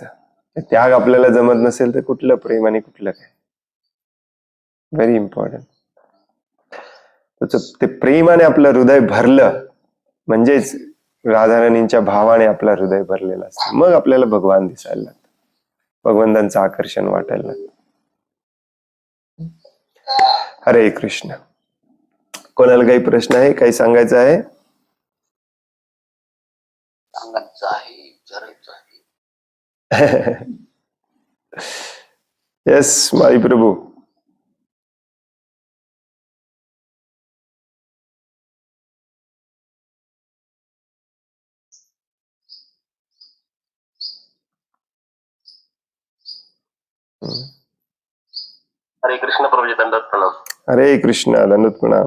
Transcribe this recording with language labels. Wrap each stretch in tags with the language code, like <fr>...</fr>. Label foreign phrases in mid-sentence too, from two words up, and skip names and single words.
<mr>त्याग आपल्याला जमत नसेल तर कुठलं प्रेम आणि कुठलं काय.</mr> <en>very important.</en> <mr>ते प्रेमाने आपलं हृदय भरलं म्हणजेच राधाराणींच्या भावाने आपलं हृदय भरलेलं असतं. मग आपल्याला भगवान दिसायला लागतं, भगवंतांचं आकर्षण वाटायला लागतं. हरे कृष्ण. कोणाला काही प्रश्न आहे, काही सांगायचं आहे?</mr> <en>yes my प्रभू.</en> <mr>हरे कृष्ण प्रभूजी, दंडवत प्रणाम. हरे कृष्ण, दंडवत प्रणाम.</mr>